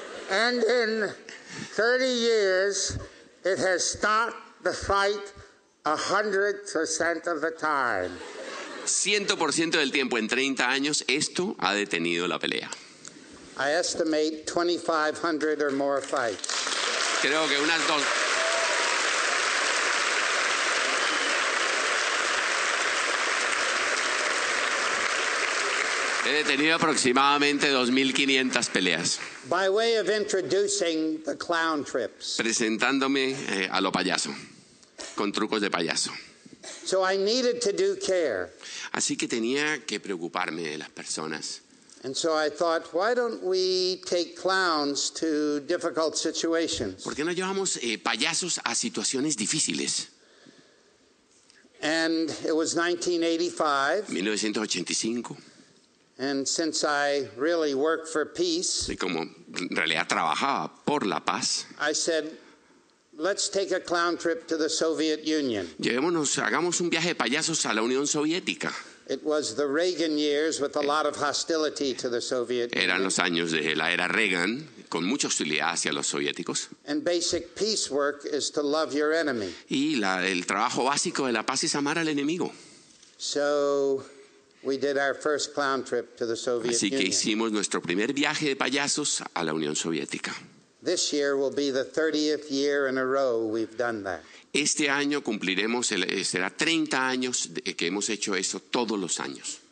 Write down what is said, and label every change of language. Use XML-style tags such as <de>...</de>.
<en>And in 30 years, it has stopped the fight 100% of the time.</en> <es>100% del tiempo, en 30 años, esto ha detenido la pelea.</es> <en>I estimate 2,500 or more fights.</en> <es>Creo que unas dos... He detenido aproximadamente 2.500 peleas.</es> <en>By way of introducing the clown trips.</en> <es>Presentándome a lo payaso, con trucos de payaso.</es> <en>So I needed to do care.</en> <es>Así que tenía que preocuparme de las personas.</es> <en>And so I thought, why don't we take clowns to difficult situations?</en> <es>¿Por qué no llevamos payasos a situaciones difíciles?</es> <en>And it was 1985.</en> <es>1985.</es> <en>And since I really work for peace,</en> <es>Y como en realidad trabajaba por la paz,</es> <en>I said, let's take a clown trip to the Soviet Union.</en> <es>hagamos un viaje de payasos a la Unión Soviética.</es> <en>It was the Reagan years with a lot of hostility to the Soviet</en> <es>Eran</es> <en>Union.</en> <es>los años de la era Reagan, con mucha hostilidad hacia los soviéticos.</es> <en>And basic peace work is to love your enemy.</en> <es>Y el trabajo básico de la paz es amar al enemigo.</es> <en>So we did our first clown trip to the Soviet</en> <es>Así que</es> <en>Union.</en> <es>hicimos nuestro primer viaje de payasos a la Unión Soviética.</es> <en>This year will be the 30th year in a row we've done that.</en> <es>Este año cumpliremos, será 30 años que hemos hecho eso todos los años.</es>